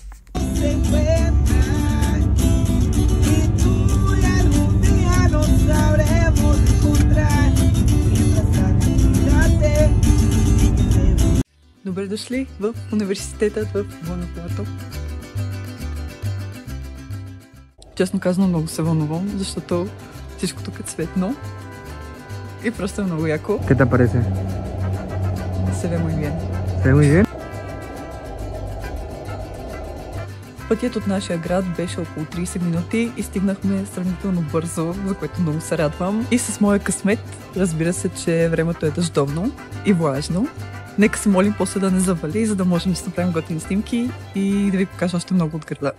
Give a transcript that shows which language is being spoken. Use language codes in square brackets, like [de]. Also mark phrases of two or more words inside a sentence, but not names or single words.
[bg] Добре дошли в университетът в Гуанахуато. Честно казано, много се вълнувам, защото всичко тук е цветно и просто е много яко. [es] ¿Qué te parece? Se ve muy bien. ¿Se ve muy bien? [bg] Пътят от нашия град беше около 30 минути и стигнахме сравнително бързо, за което много се радвам. И с моя късмет, разбира се, че времето е дъждовно и влажно. Нека се молим после да не завали, за да можем да си направим готини снимки и да ви покажа още много от града.